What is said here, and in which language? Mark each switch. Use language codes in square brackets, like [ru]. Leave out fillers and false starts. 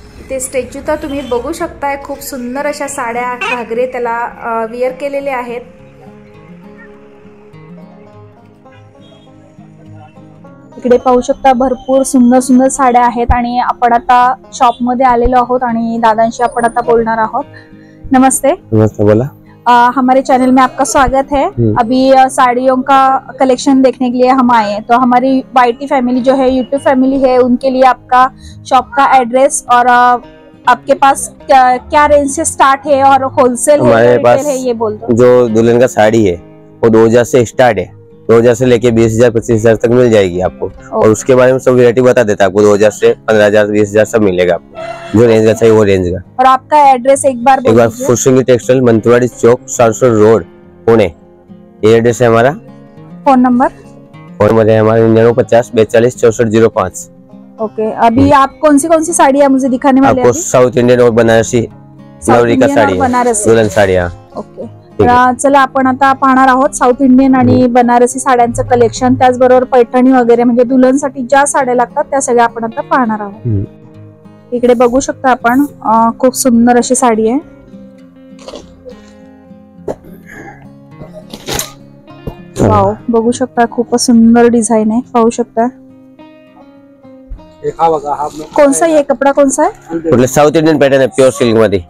[mr] ते स्टॅच्यू तर तुम्ही बघू शकताय, खूप सुंदर अशा साड्या घागरे त्याला विअर केलेले आहेत। इकडे पाहू शकता भरपूर सुंदर सुंदर साड्या आहेत आणि आपण आता शॉप मध्ये आलेलो आहोत आणि दादांशी आपण आता बोलणार आहोत। [hi] नमस्ते। नमस्ते, बोला। हमारे चैनल में आपका स्वागत है। अभी साड़ियों का कलेक्शन देखने के लिए हम आए हैं। तो हमारी वाईटी फैमिली जो है, यूट्यूब फैमिली है, उनके लिए आपका शॉप का एड्रेस और आपके पास क्या रेंज से स्टार्ट है और होलसेल है, रिटेल है, ये बोल दो। जो दुल्हन का साड़ी है वो 2000 से स्टार्ट है। 2000 से लेके 20,000 25,000 तक मिल जाएगी आपको। और उसके बारे में सब वैरायटी बता देता है आपको। 2000 से 15,000 20,000 सब मिलेगा आपको, जो रेंज का चाहिए वो रेंज का। और आपका एड्रेस एक बार फुरसुंगी टेक्सटाइल मंतरवाड़ी चौक, सासवड रोड, पुणे, ये एड्रेस है हमारा। फोन नंबर है हमारा 9950 42 64 05। ओके, अभी आप कौन सी साड़ियाँ मुझे दिखाने वाले हैं? आपको साउथ इंडियन और बनारसी नवरी का साड़ी, दुल्हन साड़ियाँ। [mr] ओके, चला आपण आता पाहणार आहोत साऊथ इंडियन आणि बनारसी साड्यांचं कलेक्शन, त्याचबरोबर पैठणी वगैरे, म्हणजे दुल्हनसाठी ज्या साड्या लागतात त्या सगळ्या आपण आता पाहणार आहोत। इकडे बघू शकता आपण खूप सुंदर अशी साडी आहे। वाव, बघू शकता खूपच सुंदर डिझाइन आहे, पाहू शकता। [hi] कौन सा ये कपड़ा कौन सा है? मतलब साउथ इंडियन पैटर्न है, प्योर सिल्क मध्ये।